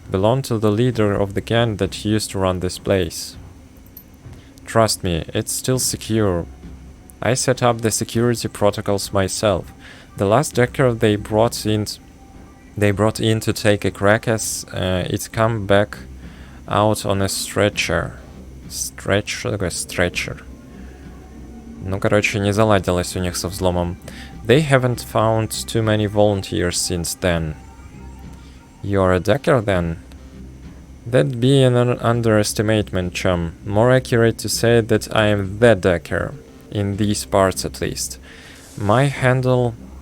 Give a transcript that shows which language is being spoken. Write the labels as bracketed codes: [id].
[en] Belong to the leader of the gang that used to run this place. Trust me, it's still secure. I set up the security protocols myself. The last decker they brought in to take a crack as it come back out on a stretcher. [ru] Что такое stretcher? Ну, короче, не заладилось у них со взломом. [en] They haven't found too many volunteers since then. You're a decker then? That'd be an underestimation, chum. More accurate to say that I am the decker. In these parts at least. My handle